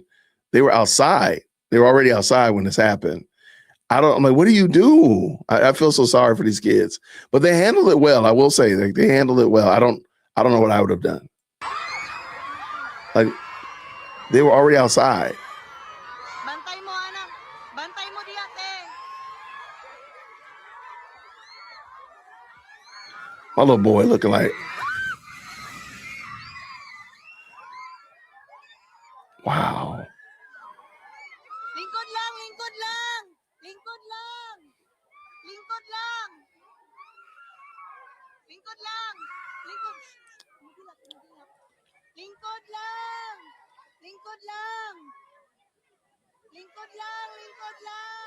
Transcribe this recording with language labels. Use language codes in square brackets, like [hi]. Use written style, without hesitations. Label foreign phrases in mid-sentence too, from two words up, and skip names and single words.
[en] They were outside. They were already outside when this happened. I'm like, what do you do? I feel so sorry for these kids, but they handled it well. I will say they handled it well. I don't know what I would have done. Like, they were already outside. [ceb] Bantay mo, anak. Bantay mo diate. [en] My little boy looking like, wow. [ceb] Lingkod lang, lingkod lang. Lingkod lang. Lingkod lang. Lingkod lang. Lingkod. Lingkod lang. Lingkod lang. Lingkod lang, lingkod lang.